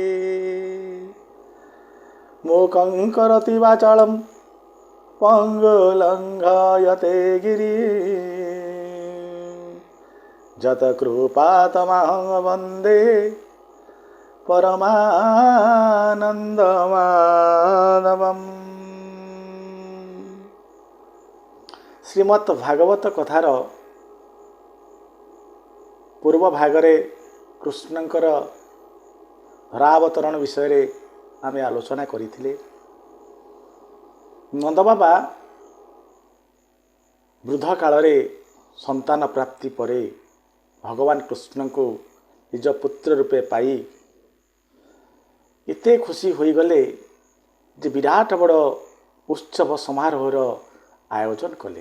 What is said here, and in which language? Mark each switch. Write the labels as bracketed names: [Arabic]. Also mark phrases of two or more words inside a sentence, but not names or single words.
[Sanskrit] मूकं करोति वाचालं पङ्गुलङ्घयते गिरिं जतकृपातमहं वन्दे परमानन्दमाधवम्। [Odia] ଶ୍ରୀମଦ୍ ଭାଗବତ କଥାର ପୂର୍ବ ଭାଗରେ କୃଷ୍ଣଙ୍କର ଧରାବତରଣ ବିଷୟରେ ଆମେ ଆଲୋଚନା କରିଥିଲେ। ନନ୍ଦବାବା ବୃଦ୍ଧ କାଳରେ ସନ୍ତାନ ପ୍ରାପ୍ତି ପରେ ଭଗବାନ କୃଷ୍ଣଙ୍କୁ ନିଜ ପୁତ୍ର ରୂପେ ପାଇ ଏତେ ଖୁସି ହୋଇଗଲେ ଯେ ବିରାଟ ବଡ଼ ଉତ୍ସବ ସମାରୋହର ଆୟୋଜନ କଲେ।